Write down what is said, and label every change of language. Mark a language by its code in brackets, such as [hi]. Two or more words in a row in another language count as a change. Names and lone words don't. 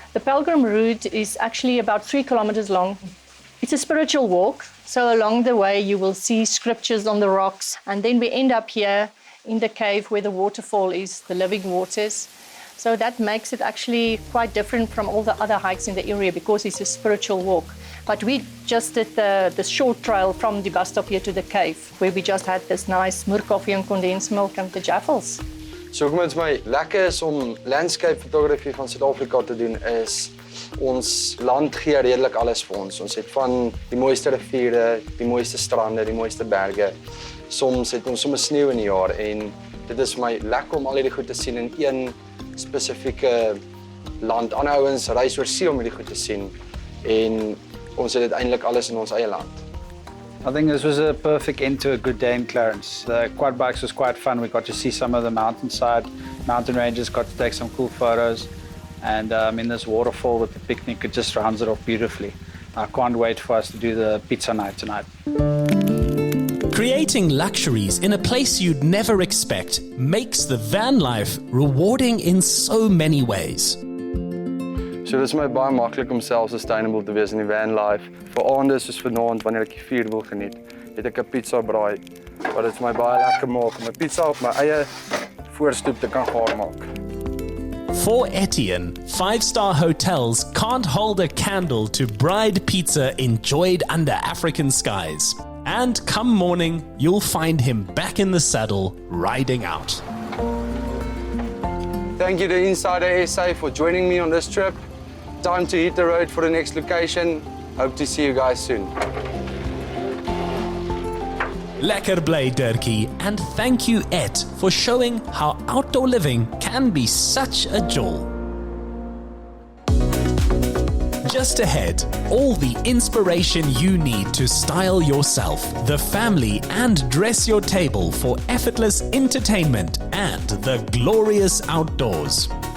[en] The Pilgrim Route is actually about 3 kilometers long. It's a spiritual walk, so along the way you will see scriptures on the rocks, and then we end up here in the cave where the waterfall is, the living waters. So that makes it actually quite different from all the other hikes in the area because it's a spiritual walk. But we just did the short trail from the bus stop here to the cave, where we just had this nice moerkoffie and condensed milk and the jaffles. [af] So hoekom dit my lekker is om [en] landscape photography [af] van Suid-Afrika te doen is ons land gee redelik alles vir ons. Ons het van die mooiste riviere, die mooiste strande, die mooiste berge. Soms het ons sommer sneeu in die jaar en dit is vir my lekker om al hierdie goed te sien in een spesifieke land. Ander ouens reis oor see om hierdie goed te sien en ons het dit eintlik alles in ons eie land. [en] I think this was a perfect end to a good day in Clarens. The quad bikes was quite fun. We got to see some of the mountain ranges, got to take some cool photos. And in this waterfall with the picnic, it just rounds it off beautifully. I can't wait for us to do the pizza night tonight. Creating luxuries in a place you'd never expect makes the van life rewarding in so many ways. [af] So dit is my baie maklik om self-sustainable te wees in die [en] van life. [af] Vir aande soos vanaand wanneer ek die vuur wil geniet, het ek 'n pizza braaid. Wat dit vir my baie lekker maak om 'n pizza op my eie voorstoep te kan gaar maak. [en] For Etienne, 5-star hotels can't hold a candle to braaid pizza enjoyed under African skies. And come morning, you'll find him back in the saddle, riding out. Thank you to Insider SA for joining me on this trip. Time to hit the road for the next location. Hope to see you guys soon. [af] Lekker bly, Dirkie, [en] and thank you, Et, for showing how outdoor living can be such a jewel. Just ahead, all the inspiration you need to style yourself, the family, and dress your table for effortless entertainment and the glorious outdoors.